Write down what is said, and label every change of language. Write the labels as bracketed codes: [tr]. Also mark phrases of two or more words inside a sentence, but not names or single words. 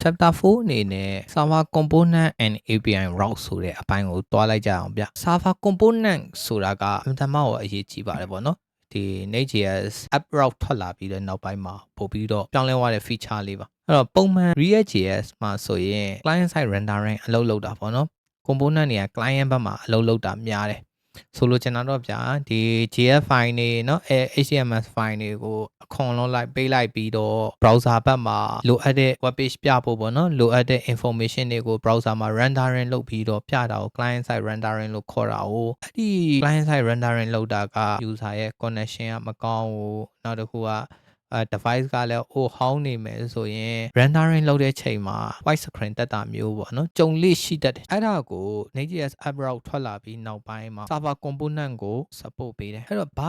[my] chapter 4အနေနဲ့ [en] server component and API route [my] ဆိုတဲ့အပိုင်းကိုတွားလိုက်ကြအောင်ဗျ server component ဆိုတာကအမှန်တမ်းအရေးကြီးပါတယ်ပေါ့နော်ဒီ [en] Next.js app route [my] ထွက်လာပြီးတဲ့နောက်ပိုင်းမှာပို့ပြီးတော့ပြောင်းလဲသွားတဲ့ feature လေးပါအဲ့တော့ပုံမှန် React.js မှာဆိုရင် [en] client side rendering [my] အလုပ်လုပ်တာပေါ့နော် component တွေက client ဘက်မှာ အလုပ်လုပ်တာများတယ်ဆိုလိုချင်တာတော့ဗျာဒီ [en] JS file [my] တွေเนาะ [en] HTML file [my] တွေကိုအခွန်လုံးလိုက်ပေးလိုက်ပြီးတော့ browser ဘက်မှာလိုအပ်တဲ့ [en] web page [my] ပြဖို့ပေါ့နော်လိုအပ်တဲ့ information တွေကို browser မှာ rendering လုပ်ပြီးတော့ပြတာကို [en] client side [my] rendering လို့ခေါ်တာကိုအဲ့ဒီ [en] client side rendering [my] လုပ်တာက user ရဲ့ connection ကမကောင်းဘူးနောက်တစ်ခုကdevice ကလည်းဟိုဟောင်းနေမယ်ဆိုရင် rendering လုပ်တဲ့ချိန်မှာ [en] white screen [my] တက်တာမျိုးပေါ့နော်ကြုံလိရှိတတ်တယ်အဲ့ဒါကို [en] Next.js app route [my] ထွက်လာပြီးနောက်ပိုင်းမှာ [en] server component [my] ကို support ပေးတယ်အဲ့တော့ဘာ